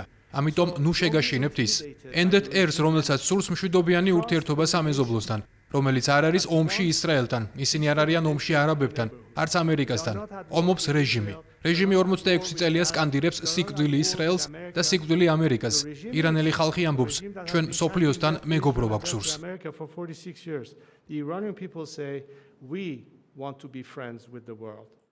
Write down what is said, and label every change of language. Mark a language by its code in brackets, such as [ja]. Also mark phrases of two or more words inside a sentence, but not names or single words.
[ka] ამიტომ ნუ შეგაშინებთ ის. ენდეთ ერს, რომელსაც სურს მშვიდობიანი ურთიერთობა სამეზობლოსთან, რომელიც არ არის ომში ისრაელთან, ისინი არ არიან ომში არაბებთან, არც ამერიკასთან. ომობს რეჟიმი. რეჟიმი 46 წელია სკანდირებს სიკვდილი ისრაელს და სიკვდილი ამერიკას. ირანელი ხალხი ამბობს, ჩვენ მსოფლიოსთან მეგობრობა გვსურს. [en] The Iranian people say we want to be friends with the world.